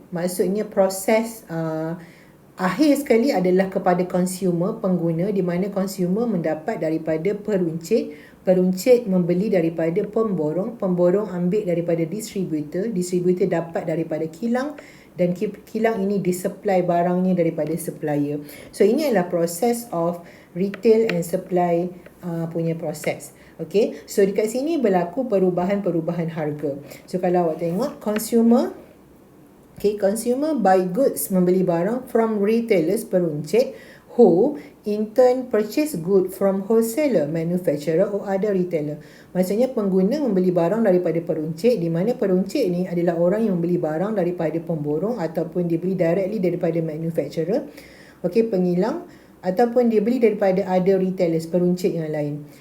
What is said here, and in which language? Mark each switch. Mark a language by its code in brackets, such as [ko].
[ms] Maksudnya proses akhir sekali adalah kepada consumer, pengguna, di mana consumer mendapat daripada peruncit, peruncit membeli daripada pemborong, pemborong ambil daripada distributor, distributor dapat daripada kilang, dan kilang ini disupply barangnya daripada supplier. So ini adalah proses [en] of retail and supply [ms] punya proses. Okay, so dekat sini berlaku perubahan-perubahan harga. [en] So [ms] kalau awak tengok [en] consumer, okay, consumer buy goods, [ms] membeli barang [en] from retailers, peruncit, who in turn purchase good from wholesaler, manufacturer or other retailer. [ms] Maksudnya pengguna membeli barang daripada peruncit, di mana peruncit ni adalah orang yang membeli barang daripada pemborong ataupun dibeli directly daripada manufacturer, okay, pengilang, ataupun dibeli daripada [en] other retailers, [ms] peruncit yang lain.